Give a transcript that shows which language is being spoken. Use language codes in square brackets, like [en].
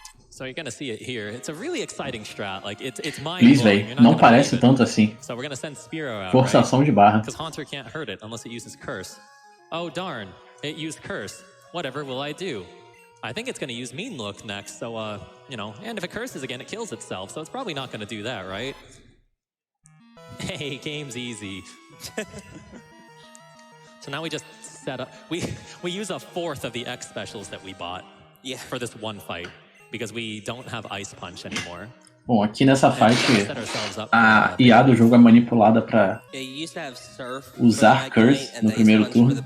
[en] So you're gonna see it here. It's a really exciting strat. Like it's [pt] Please, véi, não parece tanto assim. [en] So we're gonna send Spearow out, [pt] Forçação de barra. [en] Because Haunter can't hurt it unless it uses Curse. Oh darn, it used Curse. Whatever will I do? I think it's gonna use Mean Look next, so and if it curses again, it kills itself, so it's probably not gonna do that, right? Hey, game's easy. So now we just set up, we use a fourth of the X specials that we bought for this one fight. Because we don't have Ice Punch anymore. [pt] Bom, aqui nessa fight, a IA do jogo é manipulada pra usar Curse no primeiro turno.